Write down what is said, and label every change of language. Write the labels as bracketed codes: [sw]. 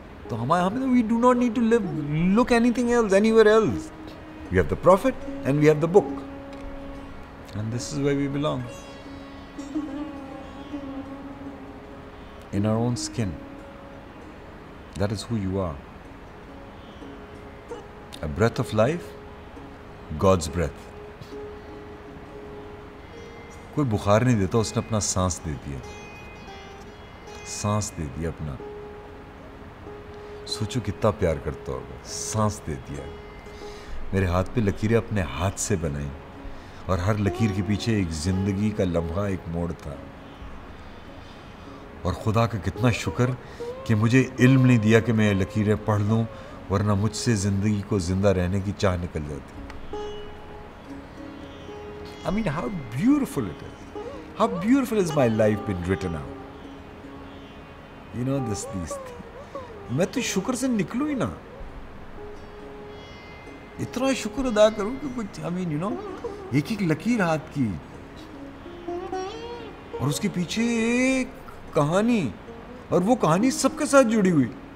[hi] तो हमें [en] We do not need to live look anything else, anywhere else. We have the prophet and we have the book, and this is where we belong, in our own skin. That is who you are. A breath of life, God's breath. [hi] कोई बुखार नहीं देता, उसने अपना सांस दे दिया, सांस दे दिया अपना। सोचो कितना प्यार करता होगा। सांस दे दिया। मेरे हाथ पे लकीरें अपने हाथ से बनाई, और हर लकीर के पीछे एक जिंदगी का लम्हा, एक मोड़ था। और खुदा का कितना शुक्र कि मुझे इल्म नहीं दिया कि मैं ये लकीरें पढ़ लूँ, वरना मुझसे ज़िंदगी को ज़िंदा रहने की चाह निकल जाती। [en] I mean, how beautiful it is. How beautiful is my life been written out. You know, these things. [hi] मैं तो शुक्र से निकलूँ ही ना। इतना शुक्र अदा करूँ कि कुछ, [en] I mean, you know, [hi] एक एक लकीर हाथ की, और उसके पीछे एक कहानी, और वो कहानी सबके साथ जुड़ी हुई।